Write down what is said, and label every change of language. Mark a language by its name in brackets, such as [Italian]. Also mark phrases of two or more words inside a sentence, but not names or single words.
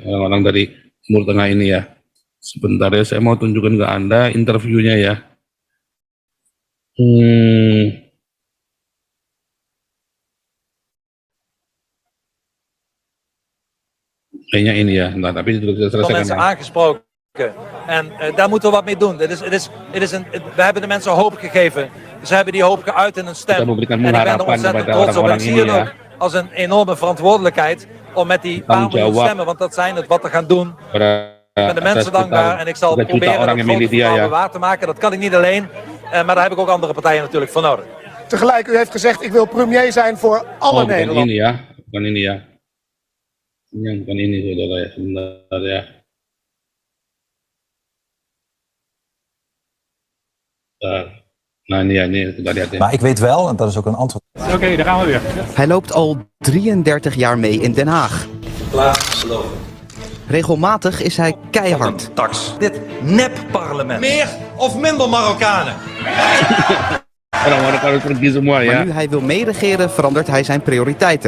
[Indonesian] Orang-orang dari Timur Tengah ini ya. Sebentar ya, saya mau tunjukkan ke Anda interviewnya ya. Kayaknya ini ya, nah, tapi itu sudah selesai [Dutch] mensen aangesproken. En daar moeten we wat mee doen. We hebben de mensen hoop gegeven. Ze hebben die hoop geuit in een stem. En ik ben er ontzettend trots op. En ik zie het ook als een enorme verantwoordelijkheid om met die paar miljoen stemmen, want dat zijn het, wat te gaan doen. Ik ben de mensen dankbaar en ik zal proberen dat grote verhaal waar te maken. Dat kan ik niet alleen, maar daar heb ik ook andere partijen natuurlijk voor nodig. Tegelijk, u heeft gezegd, ik wil premier zijn voor alle Nederlanders. [Indonesian] Bukan ini ya. Bukan ini saudara ya, sebentar ya. [Dutch] Nou, nee, [Indonesian] kita lihat ya. [Dutch] Maar ik weet wel, en dat is ook een antwoord. Oké, daar gaan we weer. Hij loopt al 33 jaar mee in Den Haag. Regelmatig is hij keihard. Dit nep-parlement. Meer of minder Marokkanen? Maar nu hij wil meeregeren, verandert hij zijn prioriteiten.